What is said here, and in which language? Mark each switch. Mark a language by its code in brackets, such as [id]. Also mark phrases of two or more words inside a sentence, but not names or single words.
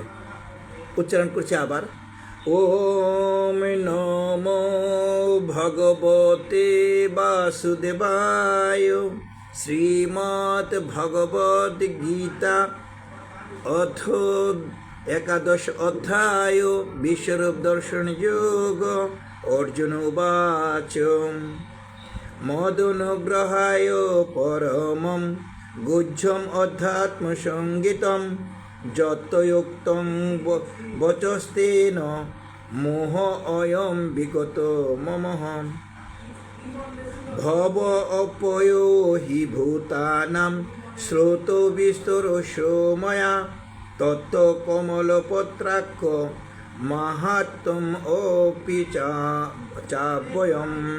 [bn] উচ্চারণ করছি আবার, [sa] ওম নমো ভগবতে বাসুদেবায়। শ্রীমদ্ ভগবদ গীতা অথ 11 অধ্যায় বিশ্বরূপ দর্শন যোগ। অর্জুন উবাচ মদনুগ্রহায় পরমম গুহ্যম অধ্যাত্মসঙ্গীতম যতযুক্তং বচস্তেন মোহ অয়ং বিগত মমঃ। ভব অপয়ো হি ভূতানাং শ্রোত বিস্তরসো ময়া তত্ত্ব কমলপত্রাক্ষ মাহাত্ম্যম অপি চাবয়ম।